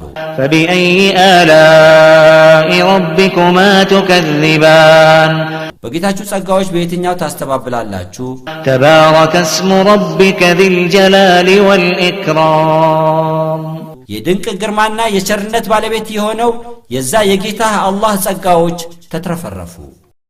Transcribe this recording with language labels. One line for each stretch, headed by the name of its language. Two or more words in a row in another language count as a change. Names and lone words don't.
Arabic: فبأي آلاء ربكما تكذبان
Amharic: በጌታችሁ ጸጋዎች በየትኛው ታስተባብላላችሁ?
Arabic: تبارك اسم ربك ذي الجلال والإكرام
Amharic: የድንቅ ግርማና የቸርነት ባለቤት የሆነው የዛ የጌታ አላህ ጸጋዎች ተትረፈረፉ።